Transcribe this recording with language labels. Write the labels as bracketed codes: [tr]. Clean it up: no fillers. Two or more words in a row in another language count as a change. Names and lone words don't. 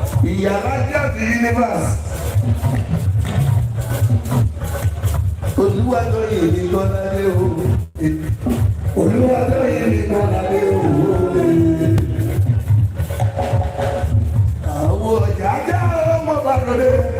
[en] Iyalaje of the universe. [yo] Oluwatoyin ni Kọ́ládé o. Oluwatoyin ni Kọ́ládé o. Àwọn ọjà jẹ́ ọmọ bàrọ̀dé.